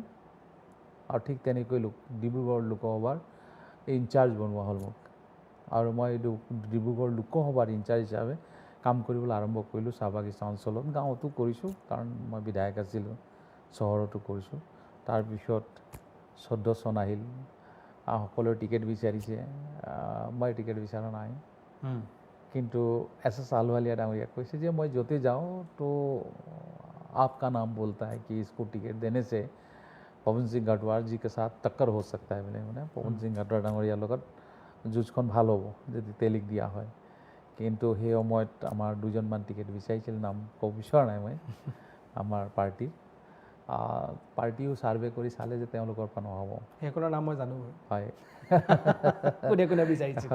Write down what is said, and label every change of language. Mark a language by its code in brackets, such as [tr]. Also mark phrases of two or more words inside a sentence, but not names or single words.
[as] আৰু ঠিক তেনেকৈ ডিব্ৰুগড় লোকসভাৰ ইনচাৰ্জ বনোৱা হ'ল মোক আৰু মই ডিব্ৰুগড় লোকসভাৰ ইনচাৰ্জ হিচাপে কাম কৰিবলৈ আৰম্ভ কৰিলোঁ চাহ বাগিচা অঞ্চলত গাঁৱতো কৰিছোঁ কাৰণ মই বিধায়ক আছিলোঁ চহৰতো কৰিছোঁ তাৰপিছত 14 চন আহিল সকলোৱে টিকেট বিচাৰিছে মই টিকেট বিচৰা নাই কিন্তু SS আলৱালিয়া ডাঙৰীয়াক কৈছে যে মই য'তে যাওঁ তো [hi] आपका नाम बोलता है कि इसको टिकट देने से पवन सिंह गढ़वाल जी के साथ टक्कर हो सकता है बोले [as] মানে पवन सिंह गढ़वाल ডাঙৰীয়াৰ লগত যুঁজখন ভাল হ'ব যদি তেলিক দিয়া হয় কিন্তু সেই সময়ত আমাৰ 2জনমান টিকেট বিচাৰিছিল নাম ক'ব বিচৰা নাই মই আমাৰ পাৰ্টিও ছাৰ্ভে কৰি চালে যে তেওঁলোকৰ পৰা নহ'ব সেইখনৰ নাম মই জানো হয় কোনে বিচাৰিছে